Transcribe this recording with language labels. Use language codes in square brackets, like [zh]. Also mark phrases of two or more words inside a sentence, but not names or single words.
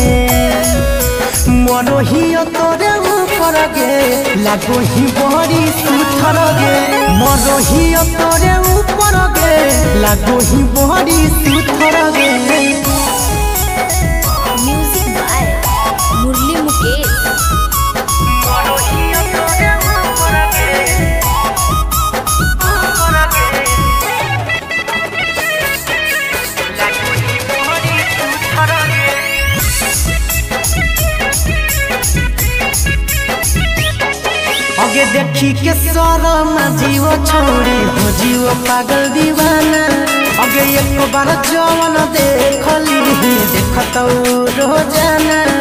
[mag] मरो ही तोरे ऊपर गे लागो ही बड़ी सुथर गे मरो ही तोरे ऊपर गे लागो ही बड़ी सुथर गे। [en] म्यूजिक बाय मुरली मुकेश। [mag] मरो ही तोरे ऊपर गे लागो ही बड़ी सुथर गे। आगे देखी के शरम जीव छोड़ी हो जीव पागल दीवाना आगे एक बार जवन देखली देखत रोजाना